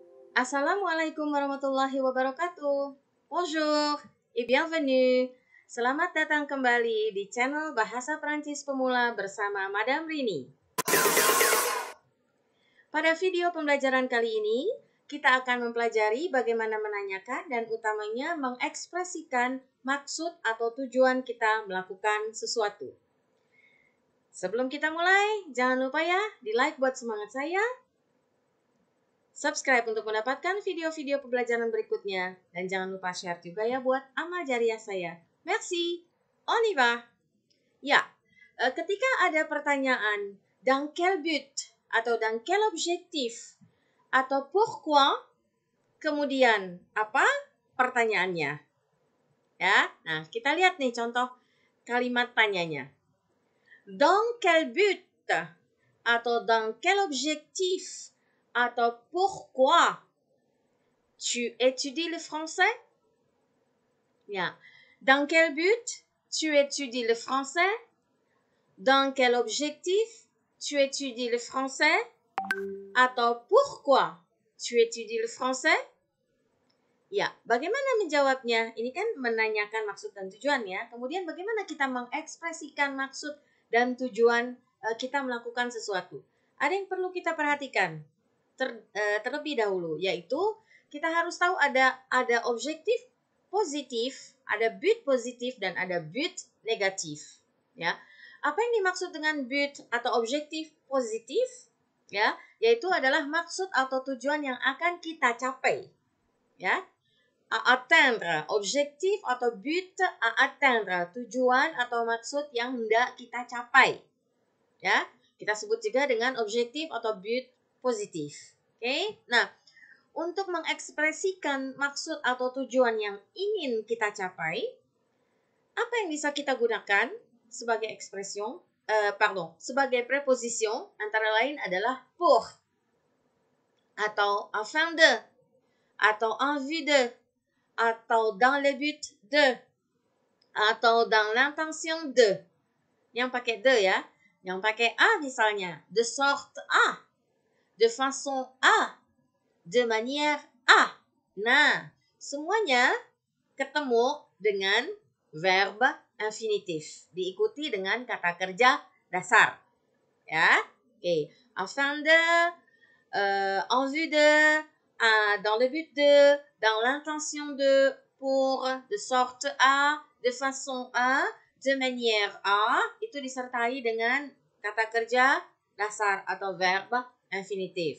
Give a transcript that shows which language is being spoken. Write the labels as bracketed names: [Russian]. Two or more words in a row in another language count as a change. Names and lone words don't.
[Arabic] السلام عليكم ورحمة الله وبركاته. [French] Bonjour et bienvenue. [Indonesian] Selamat datang kembali di channel Bahasa Perancis Pemula bersama Madam Rini. Pada video pembelajaran kali ini, kita akan mempelajari bagaimana menanyakan dan utamanya mengekspresikan maksud atau tujuan kita melakukan sesuatu. Sebelum kita mulai, jangan lupa ya, di-like buat semangat saya. Subscribe untuk mendapatkan video-video pembelajaran berikutnya. Dan jangan lupa share juga ya buat amal jariah saya. [French] Merci. On y va. [Indonesian] Ya, ketika ada pertanyaan [French] dans quel but [Indonesian] atau [French] dans quel objectif [Indonesian] atau pourquoi, kemudian apa pertanyaannya? Ya, nah kita lihat nih contoh kalimat tanyanya. [French] Dans quel but atau dans quel objectif atau pourquoi tu étudies le français? [Indonesian] Ya. [French] Dans quel but tu étudies le français? Dans quel objectif tu étudies le français? Atau pourquoi tu étudies le français? [Indonesian] Ya, bagaimana menjawabnya? Ini kan menanyakan maksud dan tujuan ya. Kemudian bagaimana kita mengekspresikan maksud dan tujuan kita melakukan sesuatu? Ada yang perlu kita perhatikan terlebih dahulu, yaitu kita harus tahu ada objektif positif, ada [French] but positif [Indonesian] dan ada but negatif, ya. Apa yang dimaksud dengan but atau objektif positif, ya, yaitu adalah maksud atau tujuan yang akan kita capai, ya. [French] Atteindre, [Indonesian] objektif atau [French] but atteindre, [Indonesian] tujuan atau maksud yang hendak kita capai, ya. Kita sebut juga dengan objektif atau [French] but positif. [Indonesian] Oke? Nah, untuk mengekspresikan maksud atau tujuan yang ingin kita capai, apa yang bisa kita gunakan sebagai sebagai preposition antara lain adalah pour atau [French] afin de [Indonesian] atau [French] en vue de [Indonesian] atau [French] dans le but de [Indonesian] atau [French] dans l'intention de. [Indonesian] Yang pakai de ya. Yang pakai a misalnya, [French] de sorte à, de façon à, de manière à. [Indonesian] Nah, semuanya ketemu dengan verb infinitif, diikuti dengan kata kerja dasar. Ya, oke. [French] Afin de, en vue de, dans le but de, dans l'intention de, pour, de sorte à, de façon à, de manière à, [Indonesian] itu disertai dengan kata kerja dasar atau verb infinitif.